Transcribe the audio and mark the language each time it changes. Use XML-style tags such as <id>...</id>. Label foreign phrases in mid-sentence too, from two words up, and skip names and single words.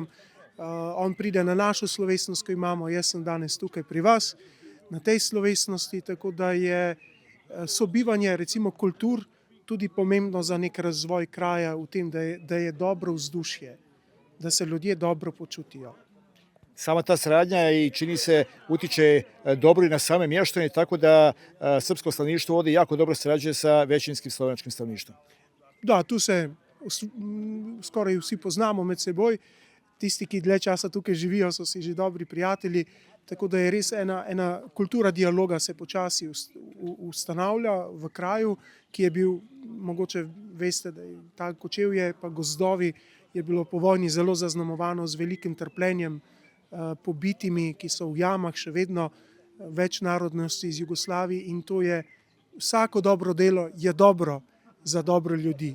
<sl>On pride na našo slovesnost, ko imamo, jaz sem danes tukaj pri vas na tej slovesnosti, tako da je sobivanje, recimo, kultur tudi pomembno za nek razvoj kraja v tem, da je dobro vzdušje, da se ljudje dobro počutijo.</sl> <sr>Sama ta saradnja i čini se utiče dobro i na same mještane, tako da srpsko stanovništvo ovdje jako dobro sarađuje sa većinskim slovenačkim stanovništvom.</sr> <sl>Da, tu se skoraj vsi poznamo med seboj. Tisti, ki dlje časa tukaj živijo, so si že dobri prijatelji, tako da je res ena kultura dialoga se počasi ustanavlja v kraju, ki je bil, mogoče veste, da je ta Kočevje pa gozdovi je bilo po vojni zelo zaznamovano z velikim trpljenjem, pobitimi, ki so v jamah, še vedno več narodnosti iz Jugoslavije, in to je vsako dobro delo je dobro za dobro ljudi.</sl>